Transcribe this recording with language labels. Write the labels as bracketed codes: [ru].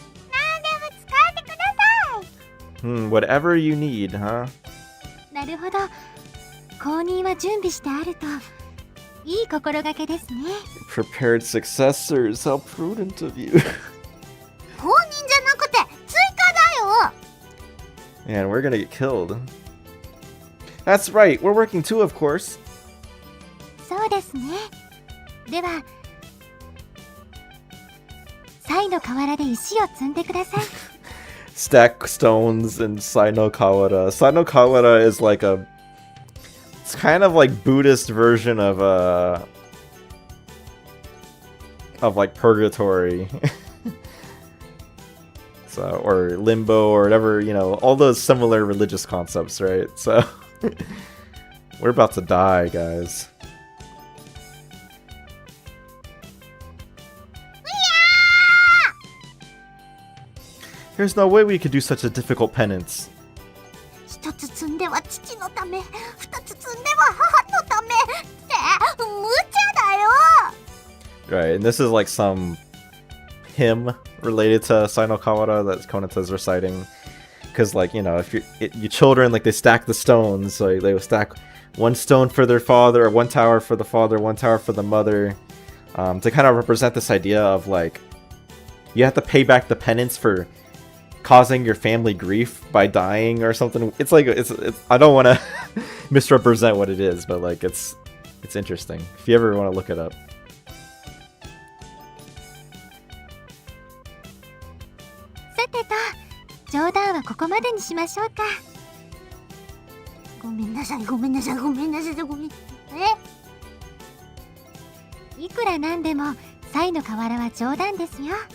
[ja] 何でも使ってください。 [en] Whatever you need, huh? [ja] なるほど。公認は準備してあるといい心がけですね。 [en] Prepared successors, how prudent of you. [ja] 公認じゃなくて追加だよ。 [en] Man, we're gonna get killed. That's right, we're working too, of course. [ja] そうですね。では、サイの河原で石を積んでください。 [en] Stack stones in Sai-no Kawara. Sai-no Kawara is like it's kind of like Buddhist version of like purgatory. So, or limbo or whatever, you know, all those similar religious concepts, right? So we're about to die, guys. There's no way we could do such a difficult penance. [ja] 一つ積んでは父のため、二つ積んでは母のためって無茶だよ。 [en] Right, and this is like some hymn related to Sai-no Kawara that Konata's reciting. Because, like, you know, if you children, like, they stack the stones, so they will stack one stone for their father, or one tower for the father, one tower for the mother, to kind of represent this idea of, like, you have to pay back the penance for causing your family grief by dying or something. It's like, it's I don't want to misrepresent what it is, but, like, it's interesting. If you ever want to look it up. [ja] さてと、冗談はここまでにしましょうか。ごめんなさい、ごめんなさい、ごめんなさい、ごめん。いくらなんでも、サイの河原は冗談ですよ。